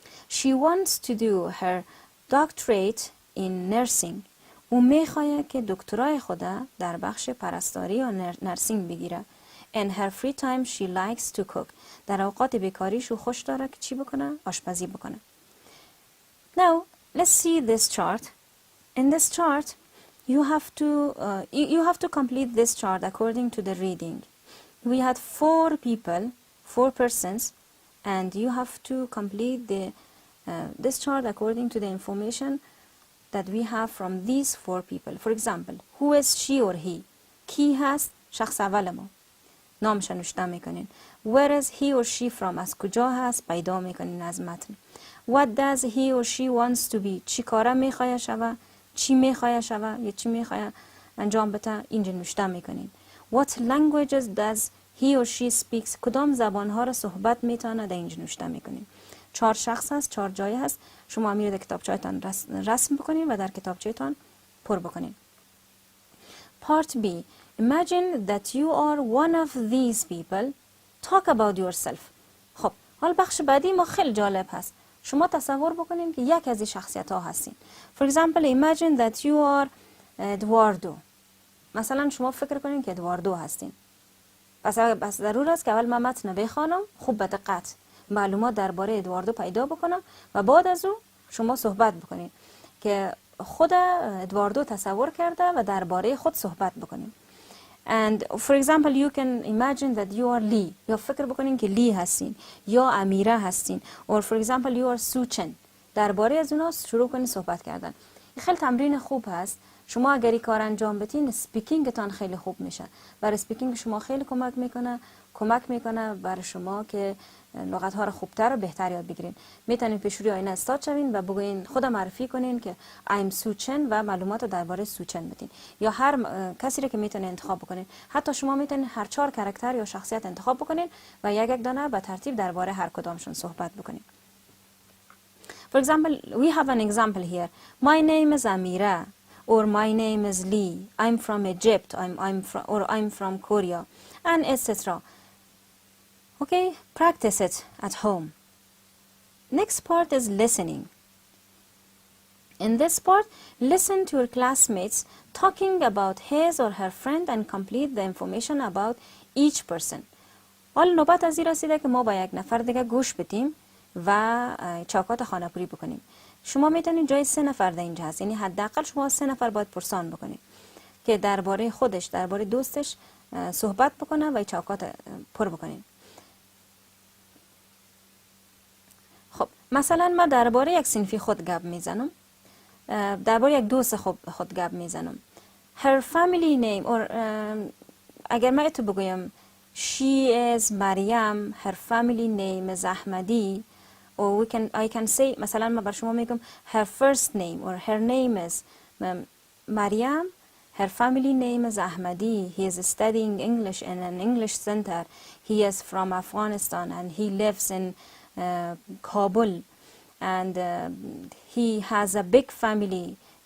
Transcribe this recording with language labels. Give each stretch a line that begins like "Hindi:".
English: She wants to do her doctorate in nursing.
Persian: او میخواد که دکترای خود در بخش پرستاری و نرسینگ بگیره.
English: In her free time she likes to cook.
Persian: در اوقات بیکاریش او خوش داره که چی بکنه؟ آشپزی بکنه.
English: Now let's see this chart. In this chart you have to complete this chart according to the reading. We had 4 people, 4 persons, and you have to complete this chart according to the information that we have from these 4 people. For example, who is she or he?
Persian: کی هست؟ شخص اول ما. نامش نوشته میکنین.
English: Where is he or she from?
Persian: از کجا هست؟ پیدا میکنین از متن.
English: What does he or she wants to be?
Persian: چی کاره میخواه شوه؟ چی میخواه شوه؟ یا چی میخواه انجام بده؟ اینجا نوشته میکنین.
English: What languages does he or she speaks?
Persian: کدام زبانها را صحبت میتونه؟ در اینجا نوشته میکنین. 4 شخص هست، 4 جای هست. شما میره در کتابچه‌تان رسم بکنین و در کتابچه‌تان پر بکنین.
English: Part B. Imagine that you are one of these people. Talk about yourself.
Persian: خب حال بخش بعدی ما خیلی جالب هست. شما تصور بکنین که یک از این شخصیت ها هستین.
English: For example, imagine that you are Eduardo.
Persian: مثلا شما فکر کنین که ادواردو هستین. پس ضرور است که اول من متن بخوانم، خوب به دقت معلومات درباره ادواردو پیدا بکنم و بعد از او شما صحبت بکنین که خود ادواردو تصور کرده و درباره خود صحبت بکنین.
English: And for example, you can imagine that you are Lee.
Persian: یا فکر بکنین که لی هستین یا امیره هستین.
English: Or for example, you are Suchen.
Persian: درباره از اونا شروع کنین صحبت کردن. این خیلی تمرین خوب هست. شما اگر این کار انجام بدین، سپیکینگتان خیلی خوب میشه. برای سپیکینگ شما خیلی کمک میکنه. کمک میکنه برای شما که لغت ها رو خوبتر و بهتر یاد بگیرین. میتونین پیش روی آینه استاد شوین و بگوین، خود معرفی کنین که I'm سوچن و معلومات رو درباره سوچن بدین، یا هر کسی رو که میتونین انتخاب بکنین. حتی شما میتونین هر 4 کاراکتر یا شخصیت انتخاب بکنین و یک دانه به ترتیب درباره هر کدامشون صحبت بکنین.
English: For example, we have an example here. My name is Amira, or my name is Lee. I'm from Egypt, I'm from Korea, and etc. Okay, practice it at home. Next part is listening. In this part, listen to your classmates talking about his or her friend and complete the information about each person.
Persian: حال نوبت از این رسیده که ما با یک نفر دیگه گوش بدیم و چاکات خانه‌پوری بکنیم. شما میتونید جای 3 نفر در اینجا هست، یعنی حداقل شما 3 نفر باید پرسان بکنید که درباره خودش، درباره دوستش صحبت بکنه و چاکات پر بکنید. خب مثلا ما درباره یک صنفی خود گپ میزنم، درباره یک دوست خود گپ میزنم.
English: Her family name or
Persian: اگر من اتو بگویم
English: she is Maryam, her family name is Ahmadi, or I can say
Persian: مثلا من بر شما میگم
English: her first name or her name is Maryam, her family name is Ahmadi, he is studying English in an English center, he is from Afghanistan and he lives in Kabul and he has a big family.